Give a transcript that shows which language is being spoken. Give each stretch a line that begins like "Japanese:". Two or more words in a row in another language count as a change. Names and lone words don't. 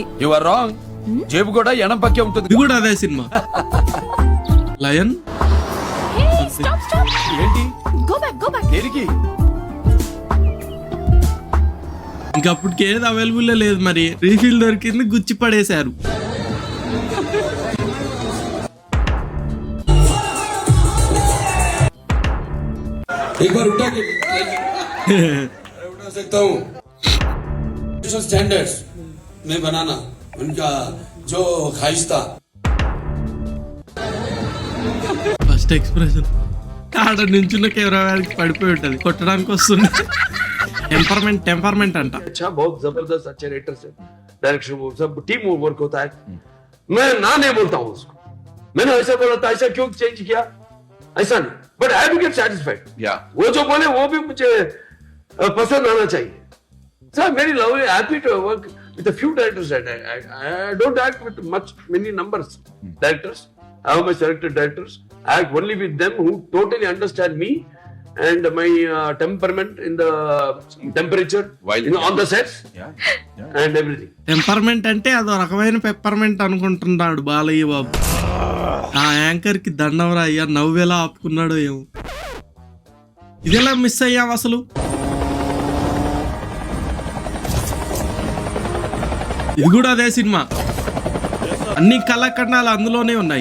English: you are wrong.
Telugu: జేబు కూడా ఎడం పక్కే ఉంటుంది. ఇది కూడా అదే సినిమా. లయన్ ఏంటి
English: Go back.
Telugu: దేనికి? ఇంకా అప్పటికి ఏది అవైలబుల్ లేదు, మరి రీఫిల్ దొరికింది, గుచ్చి పడేశారు.
Hindi: एक बार उठा के उठा सकता हूँ. स्टैंडर्ड्स में बनाना उनका जो ख्वाहिश था.
English: first expression
Telugu: ఆడ నుంచున్న కెమెరాకి పడిపోయి ఉంటది, కొట్టడానికి వస్తుంది. టెంపర్మెంట్ అంట.
Hindi: अच्छा, बहुत जबरदस्त अच्छे राइटर से डायरेक्शन वो सब
English: team work
Hindi: होता है. मैं ना नहीं बोलता हूँ उसको. मैंने ऐसा बोला था, ऐसा क्यों चेंज किया, ऐसा नहीं.
English: But I will get satisfied.
Hindi: वो जो बोले वो भी मुझे पसंद आना चाहिए.
English: So I'm very lovely, happy to work with a few directors. I don't act with many numbers directors. I have my selected directors. I act only with them who totally understand me and my temperament in the temperature, on the sets, and everything.
Telugu: టెంపర్మెంట్ అంటే అదో రకమైన పెప్పర్మెంట్ అనుకుంటున్నాడు బాలయ్య బాబు. ఆ యాంకర్ కి దండవరా అయ్యా, నవ్వేలా ఆపుకున్నాడో ఏమో. ఇదెలా మిస్ అయ్యాం అసలు. ఇది కూడా అదే సినిమా, అన్ని కళాఖండాలు అందులోనే ఉన్నాయి.